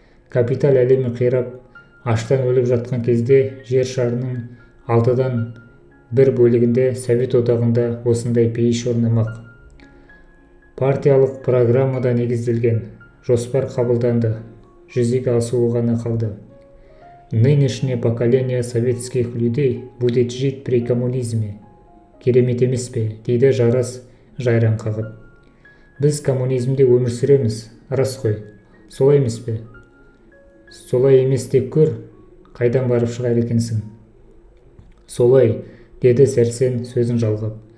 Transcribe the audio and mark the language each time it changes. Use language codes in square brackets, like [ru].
[kk] Капитал әлемі қирап, аштан өліп жатқан кезде жер шарының 6-дан 1 бөлігінде Совет одағында осындай пейіш орнамақ. Партиялық программада негізделген жоспар қабылданды, жүзеге асуы ғана қалды. [ru] Нынешнее поколение советских людей будет жить при коммунизме. [kk] Керемет емес пе, дейді Жарас жайран қағып. Біз коммунизмде өмір сүреміз, рас қой, солай емес пе? Солай емес деп көр, қайдан барып шығар екенсің? Солай, деді Сәрсен сөзін жалғап.